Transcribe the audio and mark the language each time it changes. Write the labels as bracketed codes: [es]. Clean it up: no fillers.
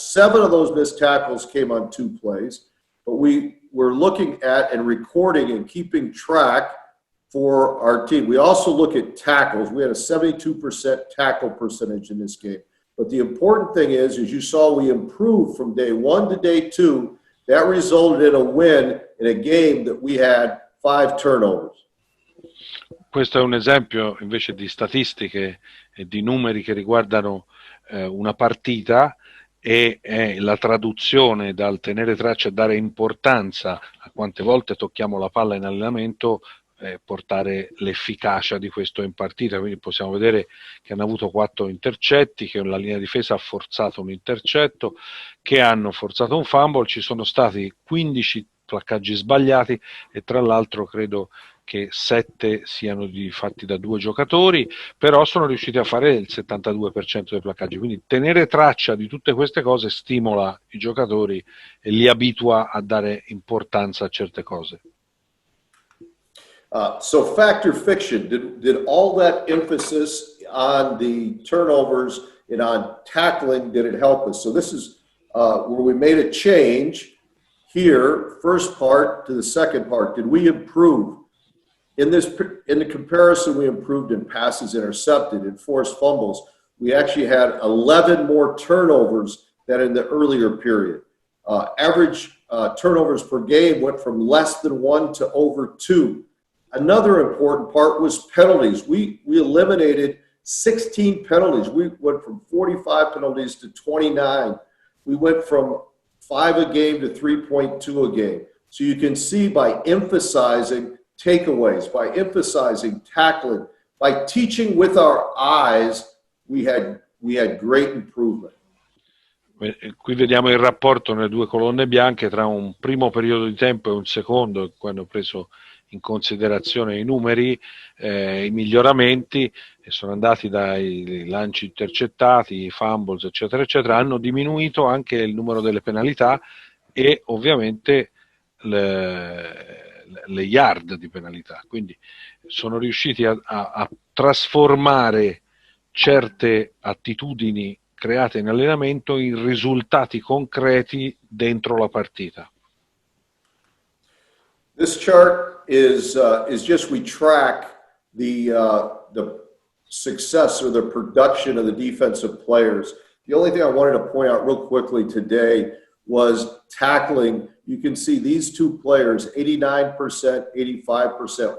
[en] 7 of those missed tackles came on 2 plays. But we were looking at and recording and keeping track for our team. We also look at tackles. We had a 72% tackle percentage in this game. But the important thing is, as you saw, we improved from day 1 to day 2. That resulted in a win in a game that we had 5 turnovers. [it] Questo è un esempio invece di statistiche e di numeri che riguardano una partita, e la traduzione dal tenere traccia e dare importanza a quante volte tocchiamo la palla in allenamento portare l'efficacia di questo in partita. Quindi possiamo vedere che hanno avuto 4 intercetti, che la linea difesa ha forzato un intercetto, che hanno forzato un fumble, ci sono stati 15 placcaggi sbagliati e tra l'altro credo che 7 siano fatti da 2 giocatori, però sono riusciti a fare il 72% dei placcaggi, quindi tenere traccia di tutte queste cose stimola i giocatori e li abitua a dare importanza a certe cose. [en] So fact or fiction, did all that emphasis on the turnovers and on tackling, did it help us? So this is where we made a change here, first part to the second part. Did we improve? In the comparison, we improved in passes intercepted, in forced fumbles. We actually had 11 more turnovers than in the earlier period. Average turnovers per game went from less than 1 to over 2. Another important part was penalties. We eliminated 16 penalties. We went from 45 penalties to 29. We went from 5 a game to 3.2 a game. So you can see by emphasizing takeaways, by emphasizing tackling, by teaching with our eyes, we had great improvement. [it] Qui vediamo il rapporto nelle 2 colonne bianche tra un primo periodo di tempo e un secondo, quando ho preso in considerazione i numeri, i miglioramenti, e sono andati dai lanci intercettati, i fumbles, eccetera, eccetera, hanno diminuito anche il numero delle penalità e ovviamente le yard di penalità, quindi sono riusciti a trasformare certe attitudini create in allenamento in risultati concreti dentro la partita. [en] This chart is just we track the success or the production of the defensive players. The only thing I wanted to point out real quickly today was tackling. You can see these 2 players, 89%, 85%.